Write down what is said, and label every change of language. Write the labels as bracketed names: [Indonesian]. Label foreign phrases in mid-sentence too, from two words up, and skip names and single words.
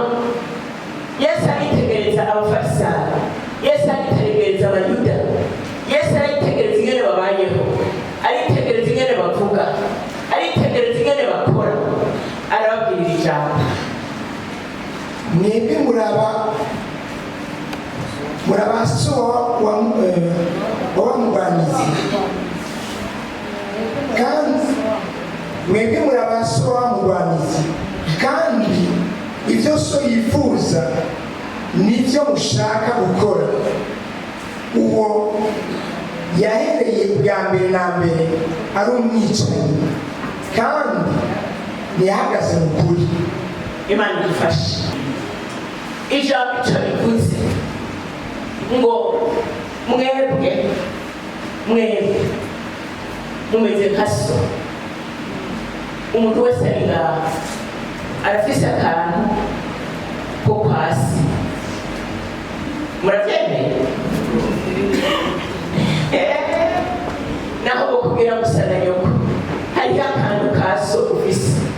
[Rundi] Yesu aritegereza abafarisayo, Yesu aritegereza abayuda, Yesu aritegereza ingene babayeho, aritegereza ingene bavuga, aritegereza ingene bakora, arababwirira ijambo. Mwebwe muraba so wamugwanizi kandi mwebwe muraba so wamugwanizi kandi ibyo so yifuza nibyo mushaka gukora. Uwo yahereye bwa mbere na mbere ari umwicanyi kandi ntiyahagaze mu kuri. Imana idufashe. Ijambo icyo rivuze ngo mwebwe mumeze nka so. Umuntu wese ari ngaha arafise akantu ko kwasi. Murabyemeye? Naho bakubwira gusa na nyoko hariho akantu ka so ufise.